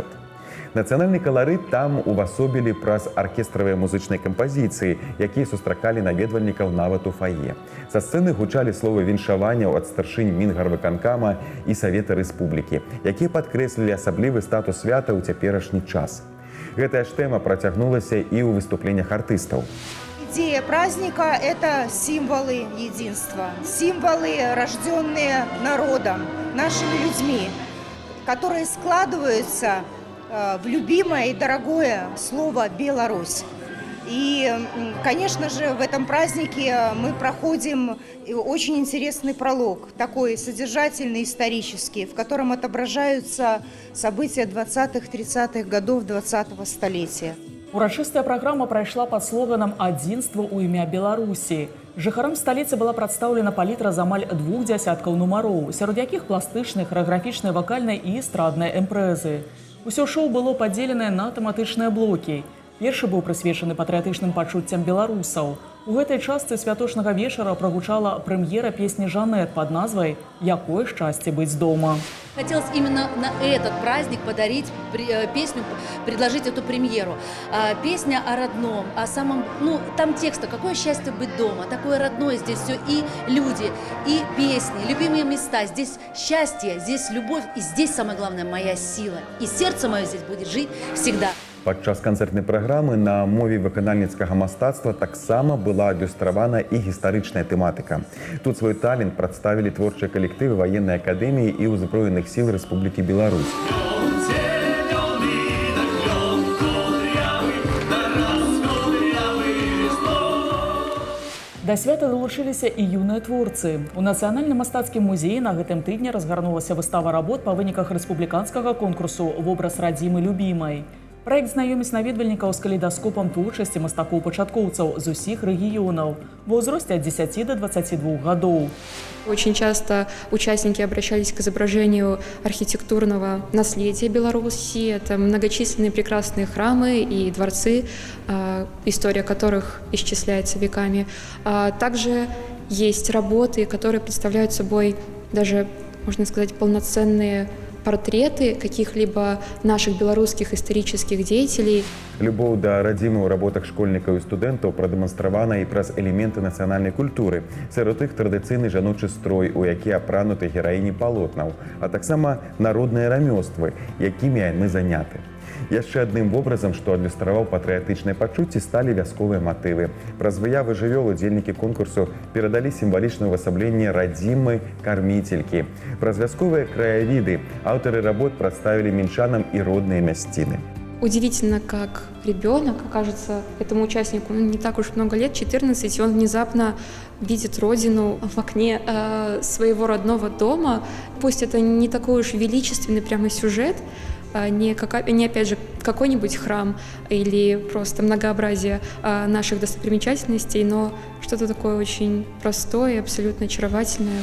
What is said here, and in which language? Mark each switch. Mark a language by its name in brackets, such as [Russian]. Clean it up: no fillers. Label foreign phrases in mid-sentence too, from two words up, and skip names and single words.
[Belarusian] Нацыянальны каларыт там увасобілі праз аркестравыя музычныя кампазіцыі, якія сустракалі наведвальнікаў нават у фае. Са сцэны гучалі словы віншаванняў ад старшынь Мінгарвыканкама і Савета Рэспублікі, якія падкрэслілі асаблівы статус свята ў цяперашні час. Гэтая ж тэма працягнулася і ў выступленнях артыстаў. [Russian] Идея праздника – это символы единства, символы, рожденные народом, нашими людьми, которые складываются в любимое и дорогое слово «Беларусь». И, конечно же, в этом празднике мы проходим очень интересный пролог, такой содержательный, исторический, в котором отображаются события 20-30-х годов 20-го столетия. [Belarusian] Урачыстая праграма прайшла пад слоганам «Адзінства ў імя Беларусі». Жыхарам сталіцы была прадстаўлена палітра з амаль 2 дзясяткаў нумароў, сярод якіх пластычныя, харэаграфічныя, вакальныя і эстрадныя імпрэзы. Усё шоу было падзеленае на тэматычныя блокі. Першы быў прысвечаны патрыятычным пачуццям беларусаў. У гэтай частцы святочнага вечара прагучала прэм'ера песні «Жанет» пад назвай «Якое шчасце быць дома». [Russian] Хотелось именно на этот праздник подарить песню, предложить эту премьеру. Песня о родном, о самом, там текста «Какое счастье быть дома», такое родное здесь все, и люди, и песни, любимые места. Здесь счастье, здесь любовь, и здесь самое главное моя сила. И сердце мое здесь будет жить всегда. [Belarusian] Падчас канцэртнай праграмы на мове выканальніцкага мастацтва таксама была адлюстравана і гістарычная тэматыка. Тут свой талент прадставілі творчыя калектывы ваеннай акадэміі і ўзброеных сіл Рэспублікі Беларусь. Да свята далучыліся і юныя творцы. У Нацыянальным мастацкім музеі на гэтым тыдні разгарнулася выстава работ па выніках рэспубліканскага конкурсу «Вобраз радзімы любімай». Праект знаёміць наведвальнікаў з калейдаскопам творчасці мастакоў-пачаткоўцаў з усіх рэгіёнаў ва ўзросце ад 10 до 22 гадоў. [Russian] Очень часто участники обращались к изображению архитектурного наследия Беларуси. Это многочисленные прекрасные храмы и дворцы, история которых исчисляется веками. Также есть работы, которые представляют собой даже, можно сказать, полноценные портреты каких-либо наших белорусских исторических деятелей. [Belarusian] Любоў да радзімы ў работах школьнікаў і студэнтаў прадэманстравана і праз элементы нацыянальнай культуры. Сярод іх традыцыйны жаночы строй, у які апрануты гераіні палотнаў, а таксама народныя рамёствы, якімі яны заняты. Яшчэ адным вобразам, што адлюстраваў патрыятычныя пачуцці, сталі вясковыя матывы. Праз выявы жывёл удзельнікі конкурсу перадалі сімвалічнае ўвасабленне радзімы карміцелькі. Праз вясковыя краявіды аўтары работ прадставілі мінчанам і родныя мясціны. [Russian] Удивительно, как ребенок, кажется, этому участнику не так уж много лет, 14, и он внезапно видит родину в окне своего родного дома. Пусть это не такой уж величественный прямо сюжет, не опять же какой-нибудь храм или просто многообразие наших достопримечательностей, но что-то такое очень простое и абсолютно очаровательное.